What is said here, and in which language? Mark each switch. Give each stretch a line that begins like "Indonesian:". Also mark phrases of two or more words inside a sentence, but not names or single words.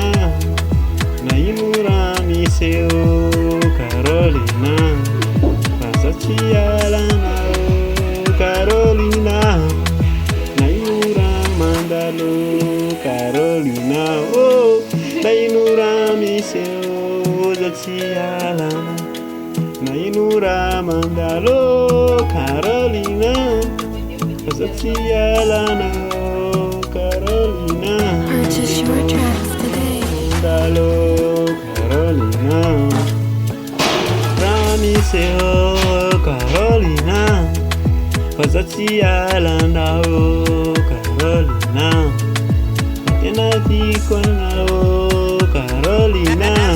Malagasy: na ino raha misy eo Carolina fa za tsy alanao Carolina na ino raha mandalo Carolina na ino raha misy eo za tsy alana na ino raha mandalo Carolina fa za tsy alanao Carolina
English: Purchase your tracks today.
Malagasy: mandalo Carolina raha misy eo Carolina fa za tsy alanao Carolina tena tiako anao Carolina